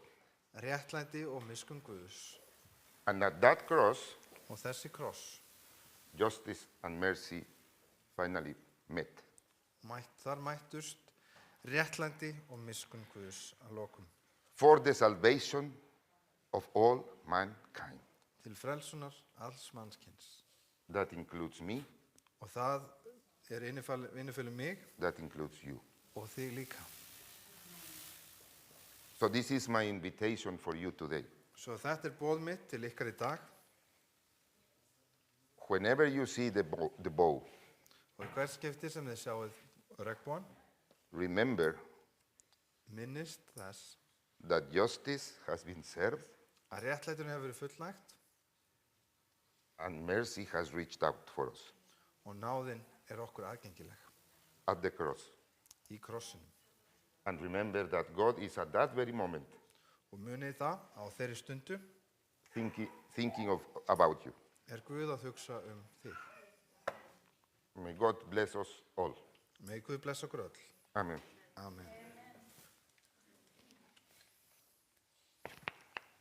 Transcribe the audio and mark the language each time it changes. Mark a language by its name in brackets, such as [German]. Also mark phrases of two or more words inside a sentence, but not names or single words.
[Icelandic] réttlæti og miskunn Guðs. [English] And at that cross, [Icelandic] Og þessi kross, [English] justice and mercy finally met. [Icelandic] þar mættust réttlæti og miskunn Guðs að lokum. [English] For the salvation of all mankind. [Icelandic] Til frelsunar alls mannskins. [English] That includes me, [Icelandic] Og það innifellur mig [English] that includes you. [Icelandic] og þig líka. [English] So this is my invitation for you today. [Icelandic] Svo þetta boð mitt til ykkar í dag. [English] Whenever you see the bow, [Icelandic] Og í hvert skipti sem þið sjáuð regnbogann, [English] remember [Icelandic] minnist þess [English] that justice has been served [Icelandic] að réttlætinu hefur verið fullnægt [English] and mercy has reached out for us [Icelandic] og náðin er okkur aðgengileg [English] at the cross. [Icelandic] í krossinum. [English] And remember that God is at that very moment [Icelandic] Og munið það á þeirri stundu [English] thinking about you. [Icelandic] er Guð að hugsa þig. [English] May God bless us all. [Icelandic] Megi Guð blessa okkur öll. [English] Amen. [Icelandic] Amen.